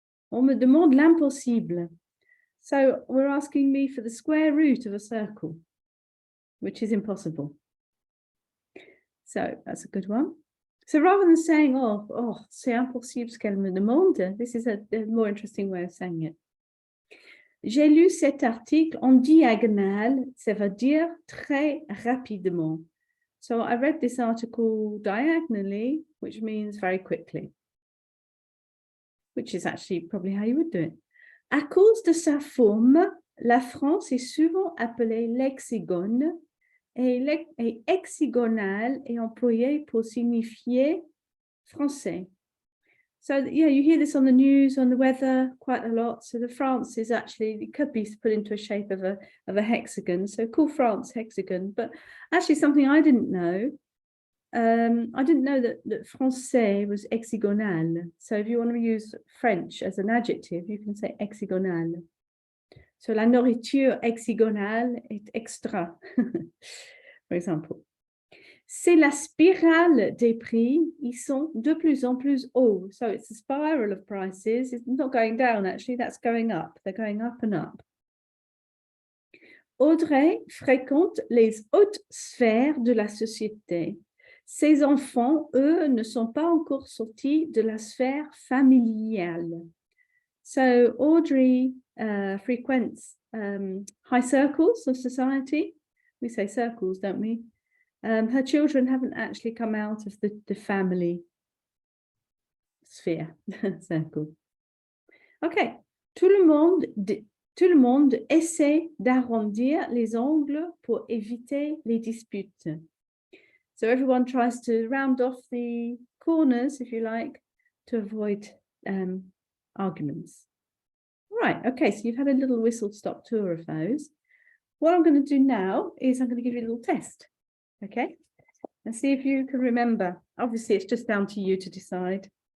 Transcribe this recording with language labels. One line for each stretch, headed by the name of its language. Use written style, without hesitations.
French: On me demande l'impossible.
English: So we're asking me for the square root of a circle, which is impossible. So that's a good one. So rather than saying, oh,
French: c'est impossible ce qu'elle me demande,
English: this is a more interesting way of saying it.
French: J'ai lu cet article en diagonale, ça veut dire très rapidement.
English: So I read this article diagonally, which means very quickly, which is actually probably how you would do it.
French: À cause de sa forme, la France est souvent appelée l'hexagone et hexagonal est employé pour signifier français.
English: So yeah, you hear this on the news, on the weather quite a lot. So the France is actually, it could be put into a shape of a hexagon. So call France hexagon, but actually something I didn't know. I didn't know that français was hexagonal. So if you want to use French as an adjective, you can say hexagonal.
French: So la nourriture hexagonale est extra,
English: for example.
French: C'est la spirale des prix, ils sont de plus en plus hauts.
English: So it's a spiral of prices. It's not going down, actually, that's going up. They're going up and up.
French: Audrey fréquente les hautes sphères de la société. Ses enfants, eux, ne sont pas encore sortis de la sphère familiale.
English: So Audrey frequents high circles of society. We say circles, don't we? Her children haven't actually come out of the family sphere, circle.
French: Okay, tout le monde essaie d'arrondir les angles pour éviter les disputes.
English: So everyone tries to round off the corners, if you like, to avoid arguments. Right, okay, so you've had a little whistle-stop tour of those. What I'm going to do now is I'm going to give you a little test. Okay, and see if you can remember. Obviously, it's just down to you to decide.